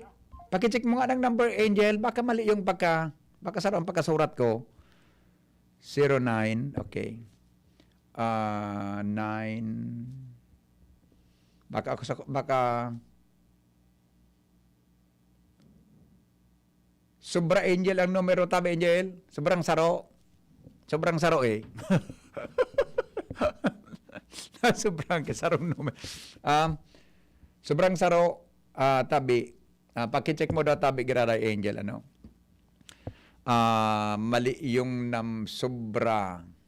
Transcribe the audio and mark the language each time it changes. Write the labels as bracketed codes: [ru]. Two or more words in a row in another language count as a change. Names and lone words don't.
[tl] Paki-check mo nga ng number, Angel. Baka mali yung baka [bik] saro ang pagkasurat ko. [tl] 09, okay. 9. [bik] Baka Sobra Angel ang numero tabi Angel. Sobrang saro eh. Sobrang kasarong numero. Sobrang saro tabi. Paki-check mo daw tabi giraray Angel mali yung sobra.